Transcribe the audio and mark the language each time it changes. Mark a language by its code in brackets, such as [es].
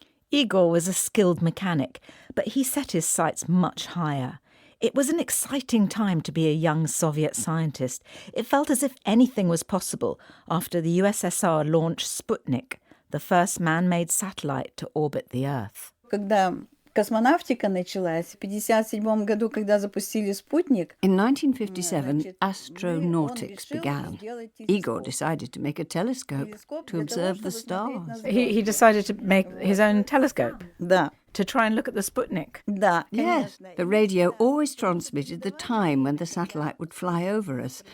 [en] Igor was a skilled mechanic, but he set his sights much higher. It was an exciting time to be a young Soviet scientist. It felt as if anything was possible after the USSR launched Sputnik, the first man-made satellite to orbit the Earth. [ru] Космонавтика началась в 1957 году, когда запустили спутник. [en] In 1957, astronautics began. Igor decided to make a telescope to observe the stars. He decided to make his own telescope? [ru] Да. [en] To try and look at the Sputnik? [ru] Да. [en] Yes. The radio always transmitted the time when the satellite would fly over us.